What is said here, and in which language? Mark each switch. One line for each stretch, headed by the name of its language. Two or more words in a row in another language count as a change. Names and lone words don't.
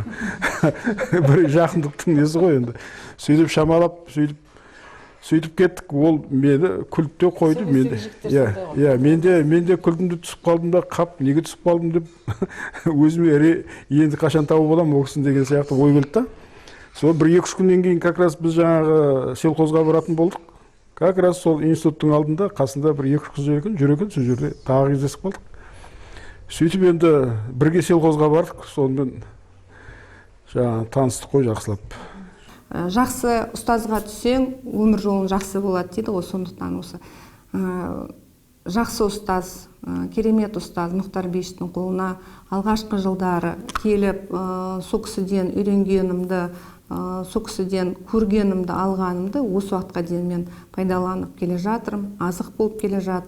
Kazakh: Бір жақындықтың несі ғой енді. Сөйтіп шамалап, сөйтіп кеттік. Ол мені күліп те қойды. Мен де күлдімді, түсіп қалдым да, қап, неге түсіп қалдым деп өзіме енді қашан тауып аламын ол кісіні деген сияқты ой келді да. Сол бір 2-3 күннен кейін
Russian: как раз
Kazakh: біз жаңағы селхозға баратын болдық.
Russian: Как раз
Kazakh: сол институттың алдында қасында бір 2-3 қыз жүр екен, сол жерде тағы кездесіп қалдық. Сөйтіп енді бірге селхозға бардық, сонымен жаңағы таныстық қой жақсылап. Жақсы ұстазға түссең, өмір жолың жақсы болады дейді ғой, сондықтан осы жақсы ұстаз, керемет ұстаз Мұхтар Бейішевтің қолына алғашқы жылдары келіп, сол кісіден үйренгенімді, сол кісіден көргенімді, алғанымды осы уақытқа дейін мен пайдаланып келе жатырмын, азық болып келе жатыр.